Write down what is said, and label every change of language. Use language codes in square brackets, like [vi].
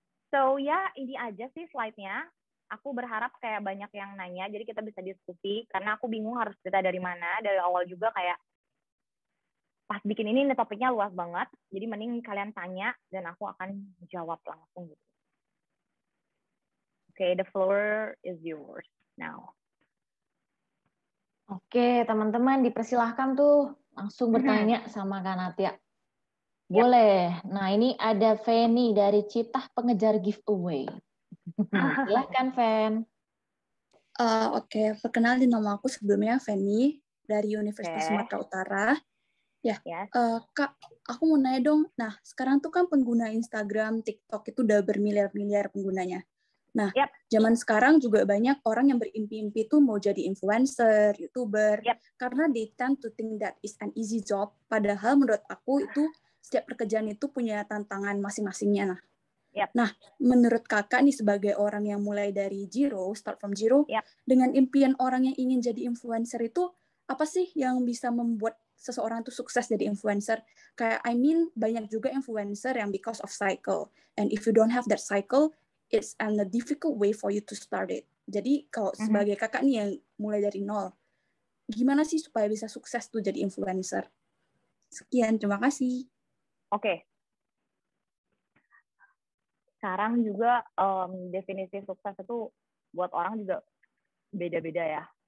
[id] So ya ini aja sih slide-nya. Aku berharap kayak banyak yang nanya, jadi kita bisa diskusi. Karena aku bingung harus cerita dari mana. Dari awal juga kayak pas bikin ini topiknya luas banget. Jadi mending kalian tanya dan aku akan jawab langsung gitu. [en] Okay, the floor is yours now. [id] Oke, teman-teman dipersilahkan tuh langsung bertanya sama Kak Natia. Boleh. Nah, ini ada Feni dari Citah Pengejar Giveaway. Silahkan, Fen. Oke, perkenalin nama aku sebelumnya Feni dari Universitas Sumatera Utara. Ya, [en] Yes. [id] Kak, aku mau nanya dong. Nah, sekarang tuh kan pengguna Instagram, TikTok itu udah bermiliar-miliar penggunanya. Nah, zaman sekarang juga banyak orang yang berimpi-impi tuh mau jadi influencer, YouTuber, karena they tend to think that is an easy job. Padahal menurut aku itu setiap pekerjaan itu punya tantangan masing-masingnya. Nah, menurut kakak nih sebagai orang yang mulai dari zero, start from zero, dengan impian orang yang ingin jadi influencer itu, apa sih yang bisa membuat seseorang itu sukses jadi influencer? Kayak, I mean, banyak juga influencer yang because of cycle. [en] And if you don't have that cycle, it's a difficult way for you to start it. [id] Jadi, kalau sebagai kakak nih yang mulai dari nol, gimana sih supaya bisa sukses tuh jadi influencer? Sekian, terima kasih. Oke. Sekarang juga definisi sukses itu buat orang juga beda-beda ya.